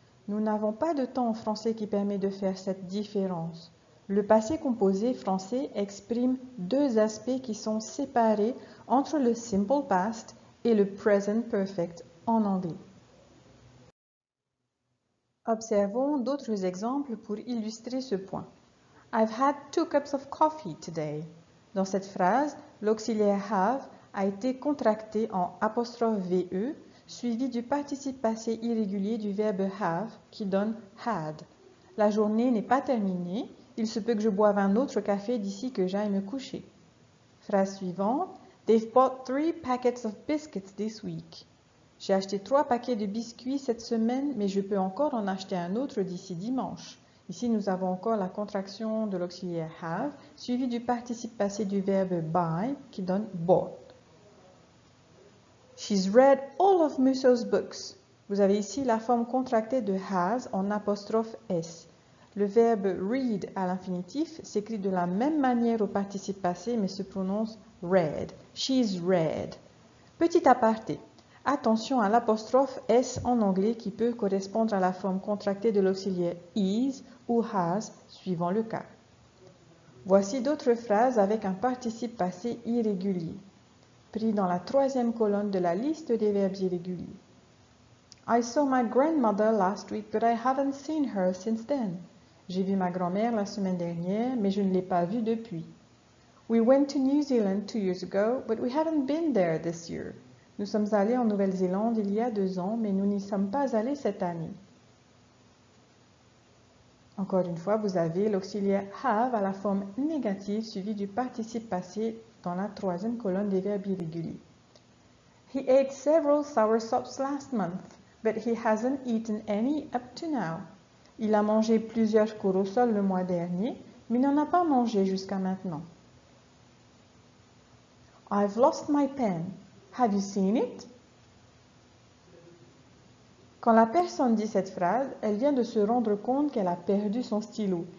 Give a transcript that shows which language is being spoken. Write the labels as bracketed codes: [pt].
[fr] Nous n'avons pas de temps en français qui permet de faire cette différence. Le passé composé français exprime 2 aspects qui sont séparés entre le simple past et le present perfect en anglais. Observons d'autres exemples pour illustrer ce point. [en] I've had 2 cups of coffee today. [fr] Dans cette phrase, l'auxiliaire have a été contracté en apostrophe VE, suivi du participe passé irrégulier du verbe have qui donne had. La journée n'est pas terminée, il se peut que je boive un autre café d'ici que j'aille me coucher. Phrase suivante, [en] They've bought 3 packets of biscuits this week. [fr] J'ai acheté 3 paquets de biscuits cette semaine, mais je peux encore en acheter un autre d'ici dimanche. Ici, nous avons encore la contraction de l'auxiliaire have, suivi du participe passé du verbe buy, qui donne bought. [en] She's read all of Musso's books. [fr] Vous avez ici la forme contractée de has en apostrophe s. Le verbe read à l'infinitif s'écrit de la même manière au participe passé, mais se prononce read. [en] She's read. [fr] Petit aparté. Attention à l'apostrophe S en anglais qui peut correspondre à la forme contractée de l'auxiliaire is ou has suivant le cas. Voici d'autres phrases avec un participe passé irrégulier, pris dans la troisième colonne de la liste des verbes irréguliers. [en] I saw my grandmother last week, but I haven't seen her since then. [fr] J'ai vu ma grand-mère la semaine dernière, mais je ne l'ai pas vue depuis. [en] We went to New Zealand 2 years ago, but we haven't been there this year. [fr] Nous sommes allés en Nouvelle-Zélande il y a 2 ans, mais nous n'y sommes pas allés cette année. Encore une fois, vous avez l'auxiliaire have à la forme négative suivi du participe passé dans la troisième colonne des verbes irréguliers. [en] He ate several soursops last month, but he hasn't eaten any up to now. [fr] Il a mangé plusieurs corosols le mois dernier, mais n'en a pas mangé jusqu'à maintenant. [en] I've lost my pen. Have you seen it? [fr] Quand la personne dit cette phrase, elle vient de se rendre compte qu'elle a perdu son stylo.